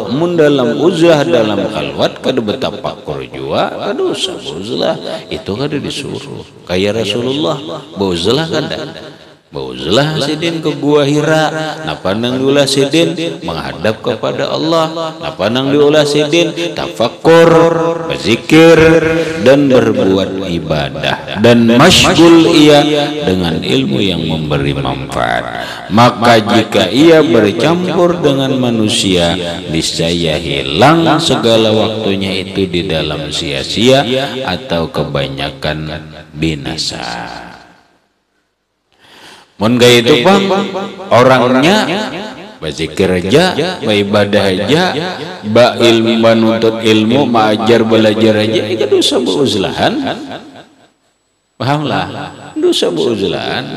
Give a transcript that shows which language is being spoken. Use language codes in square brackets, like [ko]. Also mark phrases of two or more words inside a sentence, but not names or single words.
[bjn] Mun dalam uzlah dalam khalwat kada bertafakur juga kada usah ba'uzlah, itu kada disuruh. Kayak Rasulullah ba'uzlah kada. Ba'uzlah sidin ke gua Hira, napa nang diulah sidin menghadap kepada Allah, napa nang diulah sidin tafakur, [id] berzikir dan berbuat ibadah dan masyghul ia dengan ilmu yang memberi manfaat. Maka jika ia bercampur dengan manusia, niscaya hilang segala waktunya itu di dalam sia-sia atau kebanyakan binasa. [bjn] Mun gaya itu bang, orangnya berzikir aja, beribadah aja, ilmu menuntut ilmu, belajar aja, itu dosa beuzlahan. Pahamlah, dosa beuzlah.